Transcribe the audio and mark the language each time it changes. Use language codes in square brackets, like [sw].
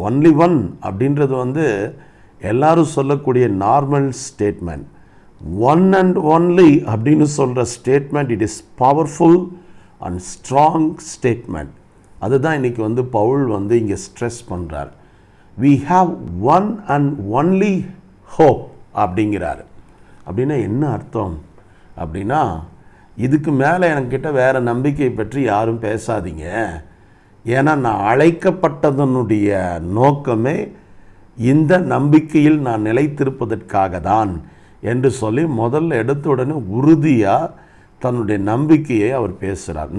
[ta] Only one அப்படின்றது வந்து எல்லாரும் சொல்லக்கூடிய normal statement. One and only அப்படின்னு சொல்கிற statement, [en] It is powerful and strong statement. [ta] அதுதான் இன்றைக்கி வந்து பவுல் வந்து இங்கே ஸ்ட்ரெஸ் பண்ணுறார். [en] we have one and only hope [ta] அப்படிங்கிறாரு. அப்படின்னா என்ன அர்த்தம் அப்படின்னா, இதுக்கு மேலே என்கிட்ட வேறு நம்பிக்கை பற்றி யாரும் பேசாதீங்க. ஏன்னா நான் அழைக்கப்பட்டதனுடைய நோக்கமே இந்த நம்பிக்கையில் நான் நிலைத்திருப்பதற்காக தான் என்று சொல்லி முதல்ல எடுத்த உடனே உறுதியாக தன்னுடைய நம்பிக்கையை அவர் பேசுகிறார்.